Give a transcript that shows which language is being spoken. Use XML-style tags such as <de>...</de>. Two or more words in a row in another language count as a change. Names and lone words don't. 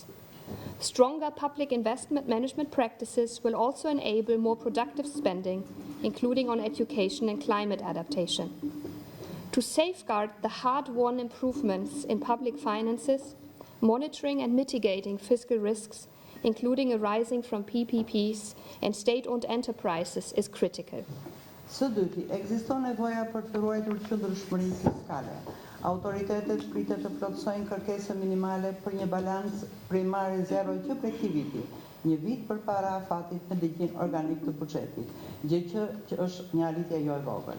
<en>Stronger public investment management practices will also enable more productive spending, including on education and climate adaptation. To safeguard the hard-won improvements in public finances, monitoring and mitigating fiscal risks, including arising from PPPs and state-owned enterprises, is critical.</en> <sq>Së dyti, ekziston nevoja për të ruajtur qëndrueshmërinë fiskale. Autoritetet pritet të plotësojnë kërkesën minimale për një balans primare zero që prej këtij viti, një vit përpara afatit në ligjin organik të buxhetit, gjë që është një arritje jo e vogël.</sq>